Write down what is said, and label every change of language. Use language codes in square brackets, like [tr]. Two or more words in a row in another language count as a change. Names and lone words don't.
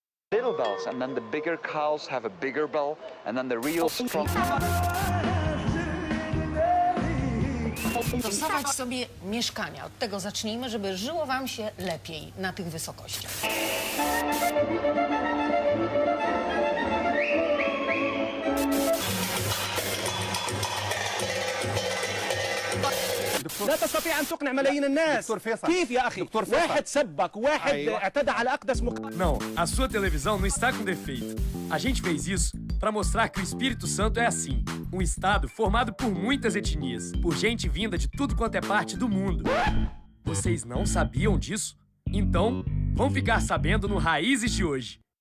[en] little bells, and then the bigger cows have a bigger bell, and then the real strong... [pl] Dostosować sobie mieszkania. Od tego zacznijmy, żeby żyło wam się lepiej na tych wysokościach. [ar] لا تستطيع أن تقنع ملايين الناس. دكتور فيصل. كيف يا أخي؟ دكتور فيصل. واحد سبك وواحد اعتدى على أقدس [pt] Não, a sua televisão não está com defeito. A gente fez isso para mostrar que o Espírito Santo é assim. Um estado formado por muitas etnias, por gente vinda de tudo quanto é parte do mundo. Vocês não sabiam disso? Então, vão ficar sabendo no Raízes de hoje.